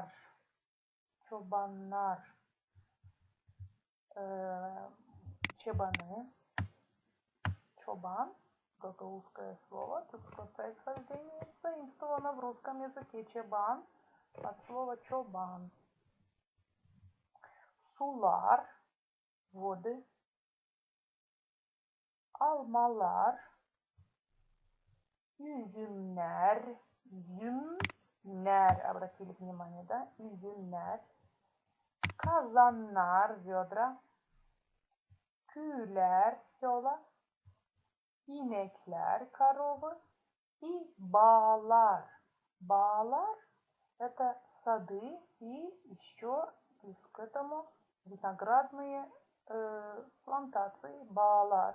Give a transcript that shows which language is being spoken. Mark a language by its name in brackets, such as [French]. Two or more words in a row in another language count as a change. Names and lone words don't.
[Gagauz] Çobanlar. Чебаны. [Russian] Чобан. Гагаузское слово. Тюркское происхождение. Заимствовано в русском языке. Чебан. От слова чобан. Sular. Воды. [Gagauz] Almalar. Üzümler. Üzümler. [Russian] Обратили внимание, да? Üzümler. Kazanlar, ведра. Küler, села. İnekler, коровы. И bağlar. Bağlar это сады и еще плюс к этому виноградные плантации. Bağlar.